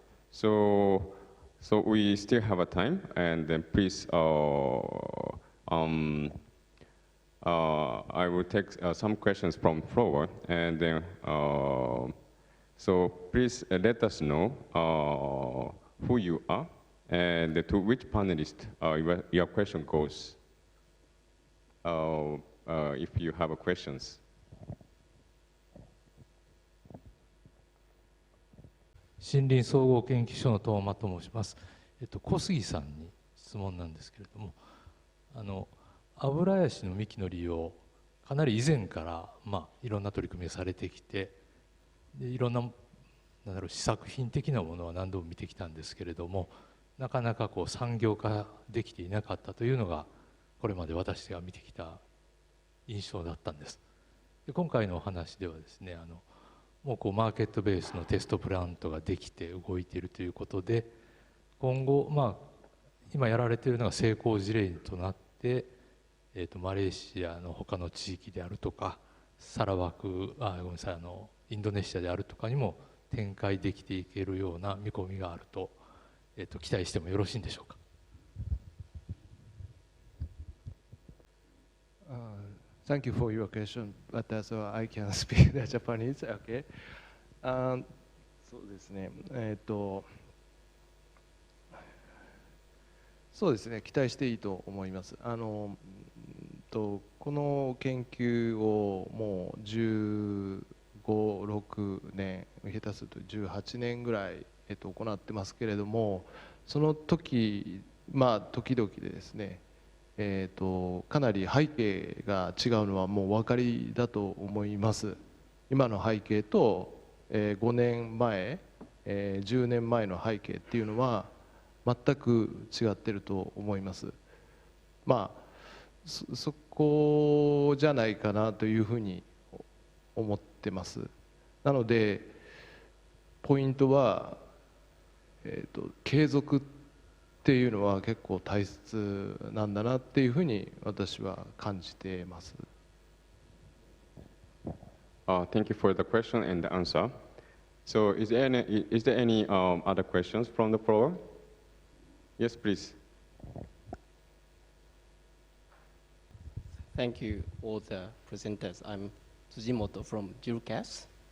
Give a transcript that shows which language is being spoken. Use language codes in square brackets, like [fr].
[en] So we still have a time, and then please, I will take some questions from floor, and then so please let us know who you are And to which panelist your question goes, if you have questions. [ja] 森林総合研究所の東間と申します。小杉さんに質問なんですけれども、アブラヤシの幹の利用、かなり以前から、いろんな取り組みをされてきて、でいろんな、試作品的なものは何度も見てきたんですけれども、なかなか産業化できていなかったというのが、これまで私が見てきた印象だったんです。で今回のお話ではですね、もうマーケットベースのテストプラントができて動いているということで、今後、今やられているのが成功事例となって、マレーシアの他の地域であるとか、サラワク、ごめんなさい、インドネシアであるとかにも展開できていけるような見込みがあると、期待してもよろしいんでしょうか。 [en] Thank you for your question, but so I can speak the Japanese, okay? [ja] そうですね、そうですね、期待していいと思います。この研究をもう15、16年、下手すると18年ぐらい、行ってますけれども、その時、時々でですね、かなり背景が違うのはもうお分かりだと思います。今の背景と、5年前、10年前の背景っていうのは全く違ってると思います。そこじゃないかなというふうに思ってます。なのでポイントは、継続っていうのは結構大切なんだなっていうふうに私は感じています。 [en] Thank you for the question and the answer. So is there any other questions from the floor? Yes, please. Thank you, all the presenters. I'm Tsujimoto from JIRCAS.